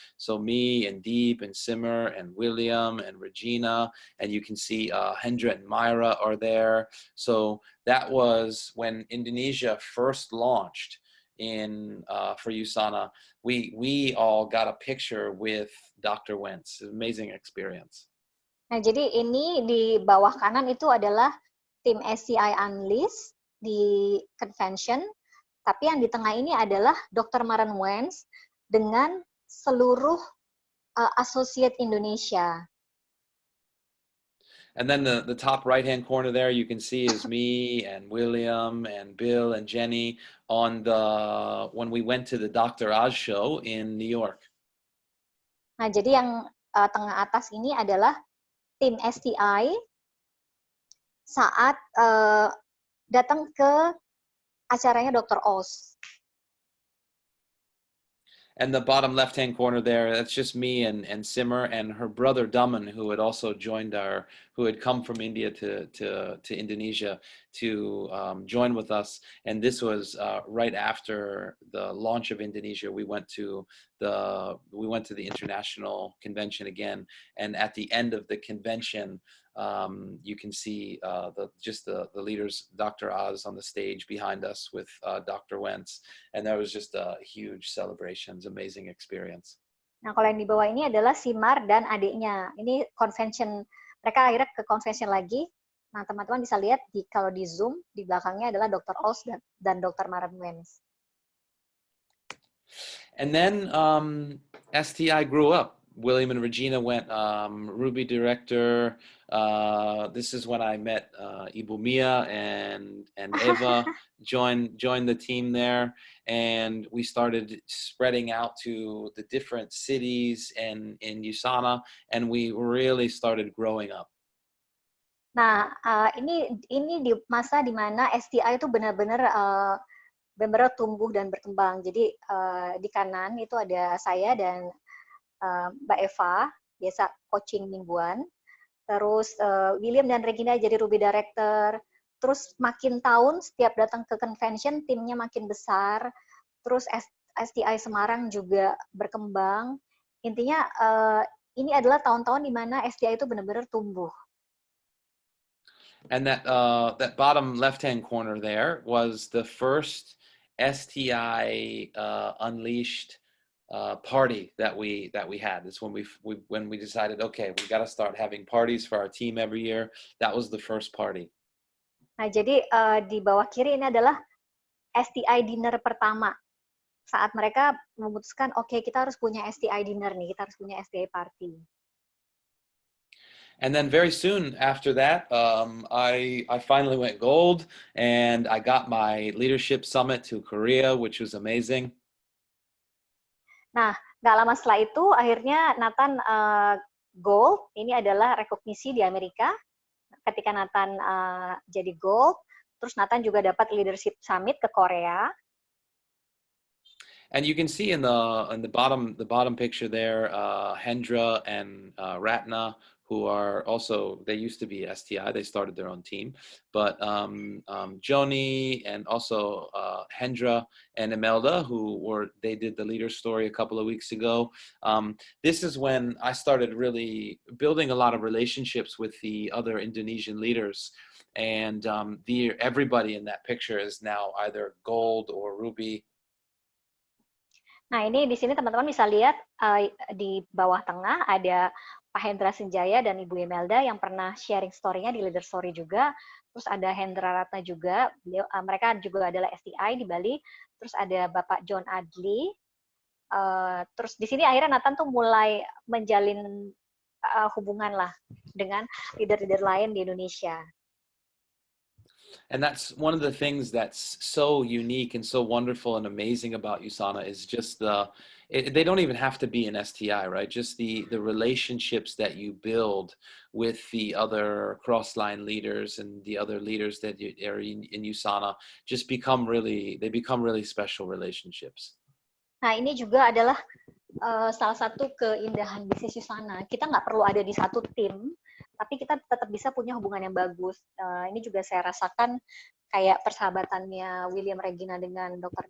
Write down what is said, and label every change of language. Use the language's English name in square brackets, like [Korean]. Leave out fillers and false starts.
[English] So me and Deep and Simmer and William and Regina, and you can see Hendra and Myra are there. So that was when Indonesia first launched for Usana. We all got a picture with Dr. Wentz. Amazing experience. [Indonesian] Nah, jadi ini di bawah kanan itu adalah tim SCI Unleashed di convention, tapi yang di tengah ini adalah Dr. Maren Wentz dengan seluruh associate Indonesia. [English] And then the top right-hand corner there, you can see is me and William and Bill and Jenny when we went to the Dr. Oz show in New York. [Indonesian] Nah, jadi yang tengah atas ini adalah tim STI saat datang ke acaranya Dr. Oz. [English] And the bottom left-hand corner there, that's just me and Simmer and her brother Daman, who had also joined who had come from India to Indonesia to join with us. And this was right after the launch of Indonesia. We went to the international convention again, and at the end of the convention, you can see the leaders, Dr. Oz on the stage behind us with Dr. Wentz, and that was just a huge celebration, amazing experience. [Indonesian] Nah, kalau yang di bawah ini adalah Simar dan adiknya. Ini convention, mereka akhirnya ke convention lagi, Nah, teman-teman bisa lihat kalau di Zoom, di belakangnya adalah Dr. Oz dan Dr. Maren Wens. [English] And then STI grew up. William and Regina went Ruby director. This is when I met Ibu Mia and Eva joined the team there, and we started spreading out to the different cities and in Usana, and we really started growing up. [Indonesian] Nah, ini di masa di mana STI itu benar-benar tumbuh dan berkembang. Jadi di kanan itu ada saya dan Mbak Eva, biasa coaching mingguan. Terus William dan Regina jadi Ruby Director. Terus makin tahun setiap datang ke convention timnya makin besar. Terus STI Semarang juga berkembang. Intinya ini adalah tahun-tahun di mana STI itu benar-benar tumbuh. [English] And that bottom left-hand corner there was the first STI Unleashed party that we had. It's when we decided, okay, we got to start having parties for our team every year. That was the first party. [Indonesian] Nah, jadi di bawah kiri ini adalah STI dinner pertama. Saat mereka memutuskan, oke, kita harus punya STI dinner nih, kita harus punya STI party. [English] And then very soon after that, I finally went gold, and I got my leadership summit to Korea, which was amazing. [Indonesian] Nah, nggak lama setelah itu, akhirnya Nathan gold. Ini adalah rekognisi di Amerika. Ketika Nathan jadi gold, terus Nathan juga dapat leadership summit ke Korea. [English] And you can see in the bottom picture there, Hendra and Ratna, who are also, they used to be STI, they started their own team, but Joni and also Hendra and Imelda, they did the leader story a couple of weeks ago. This is when I started really building a lot of relationships with the other Indonesian leaders, and everybody in that picture is now either gold or ruby. [Indonesian] Nah, ini di sini teman-teman bisa lihat di bawah tengah ada Pak Hendra Senjaya dan Ibu Imelda yang pernah sharing story-nya di Leader Story juga. Terus ada Hendra Ratna juga, mereka juga adalah STI di Bali. Terus ada Bapak John Adli. Terus di sini akhirnya Nathan tuh mulai menjalin hubungan lah dengan leader-leader lain di Indonesia. [English] And that's one of the things that's so unique and so wonderful and amazing about Usana is just they don't even have to be an STI, right? Just the relationships that you build with the other cross-line leaders and the other leaders that are in Usana just become really special relationships. [Indonesian] Nah, ini juga adalah salah satu keindahan bisnis Usana. Kita nggak perlu ada di satu tim, tapi kita tetap bisa punya hubungan yang bagus. Ini juga saya rasakan kayak persahabatannya William Regina dengan Dr.